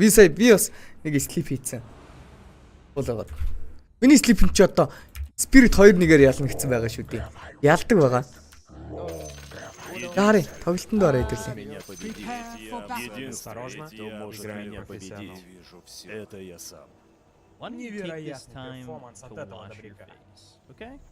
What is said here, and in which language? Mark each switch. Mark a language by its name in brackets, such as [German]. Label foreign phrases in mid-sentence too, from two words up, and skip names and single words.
[Mongolian] Би бас нэг sleep хийцэн. Болоод. Миний sleep нь ч одоо Spirit 2-1-ээр ялна гэсэн байгаа шүү дээ. Ялдаг байгаа. Дари, тоглолтонд ороо идэвлээ. [Russian] Осторожно, кто может меня победить? Это я сам. Невероятный перформанс от этого добряка. [English] Okay?